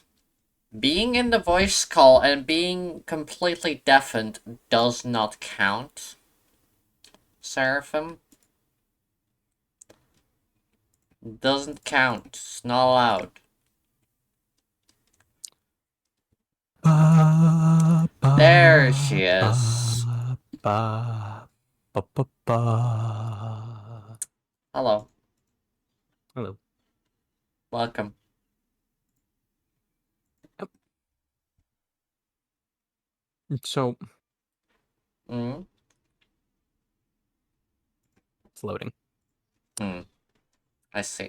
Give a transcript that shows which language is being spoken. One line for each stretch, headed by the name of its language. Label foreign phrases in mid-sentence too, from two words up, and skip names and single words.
English: Being in the voice call and being completely deafened does not count. Seraphim doesn't count. It's not allowed. Ba, There she ba, is. ba, ba, ba, ba, ba. Hello. Hello. Welcome. Yep. So Mm. it's loading. Hmm. I see.